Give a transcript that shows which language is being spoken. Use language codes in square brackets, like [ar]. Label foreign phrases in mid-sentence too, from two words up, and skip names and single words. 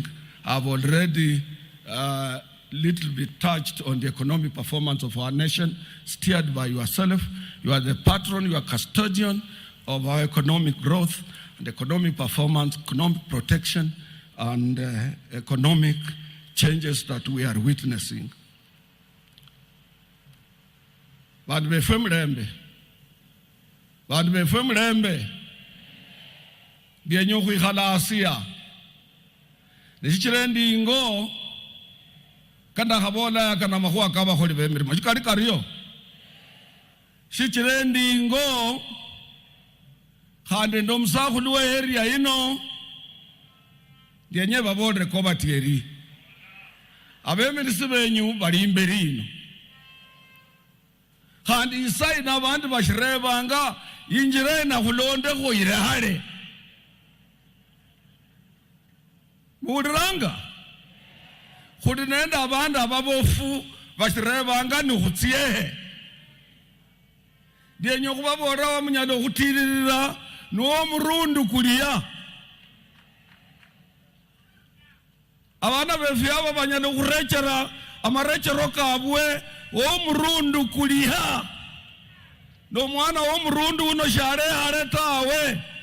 [en] I've already little bit touched on the economic performance of our nation, steered by yourself. You are the patron, you are custodian of our economic growth and economic performance, economic protection, and economic changes that we are witnessing. [luy] Bantu befe mlembe byenye okhwikhala asia neshichile ingo kanda khabola kana makhuwa kabakholi bemirimo shikali kariyo shichile ingo khande ndo musakhulu we area ino byenye babole ko batieri abemirisi benyu bali imberi ino khandi isai na bantu bashirebanga injire na khulonde khoire hale mudiranga khudi nenda abantu ababofu bashirebanga ni khutiehe byenye khubabora wamunyalo khutililira no murundu kulia abana befe aba banyalo khurechera amarechero kabwe o murundu kulia no mwana wo murundu uno share hare tawe